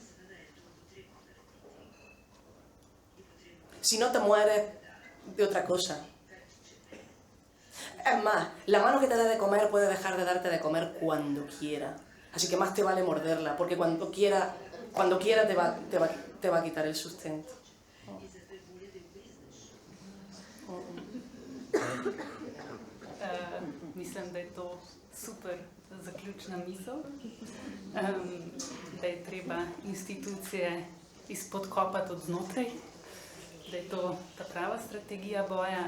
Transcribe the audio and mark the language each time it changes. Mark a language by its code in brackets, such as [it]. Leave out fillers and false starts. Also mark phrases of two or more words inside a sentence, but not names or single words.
[es] Si no, te mueres de otra cosa. Es más, la mano que te da de comer puede dejar de darte de comer cuando quiera. Así que más te vale morderla, porque cuando quiera te va a quitar el sustento. [sl] Mislim, da je to super zaključna misel, da je treba institucije izpodkopati od znotraj, da je to ta prava strategija boja.